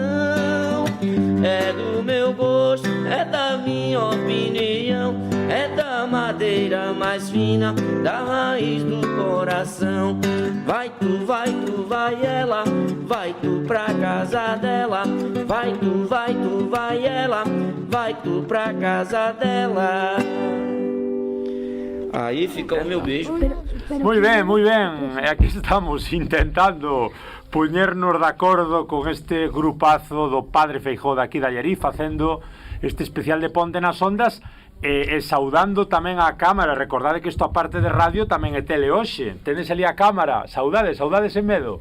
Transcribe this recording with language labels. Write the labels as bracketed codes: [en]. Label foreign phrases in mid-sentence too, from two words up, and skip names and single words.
[pt] É do meu gosto, é da minha opinião, é da madeira mais fina, da raiz do coração. Vai tu, vai ela, vai tu pra casa dela. Vai tu, vai ela, vai tu pra casa dela. Aí fica o meu beijo. [gl] Muy ben. Aquí estamos intentando poñernos de acordo con este grupazo do Padre Feijóo de aquí de Allariz, facendo este especial de Ponte nas Ondas e saudando tamén a cámara. Recordade que isto, aparte de radio, tamén é tele hoxe. Tendes ali a cámara. Saudades sen medo.